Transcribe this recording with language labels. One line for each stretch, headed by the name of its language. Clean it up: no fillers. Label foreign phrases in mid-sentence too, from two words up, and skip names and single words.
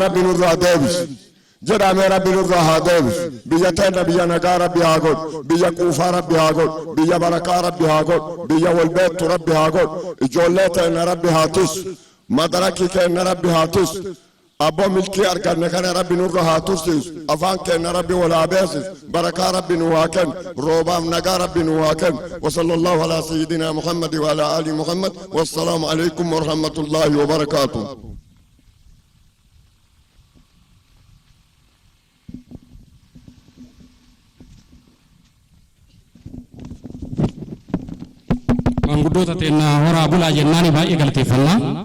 Oromo: rabbi nurraa deebisu jedhamee rabbi nurraa haa deebisu biyya teenya biyya nagaa rabbi haa godhu biyya quufaa rabbi haa godhu biyya barakaa rabbi haa godhu biyya walbeettu rabbi haa godhu ijoollee teenya rabbi haa tisu madarakii keenya rabbi haa tisu abbo milkii arganne kana rabbi nurra haa tursiisu afaan keenya rabbi wal haa beesisu barakaa rabbi nu haa kennu roobaaf nagaa rabbi nu haa kennu
Arabic: وصلى الله على سيدنا محمد وعلى آل محمد والسلام عليكم ورحمة الله وبركاته
Oromo: Manguddoota teennaa horaa bulaa jennaani baay'ee galateeffannaa.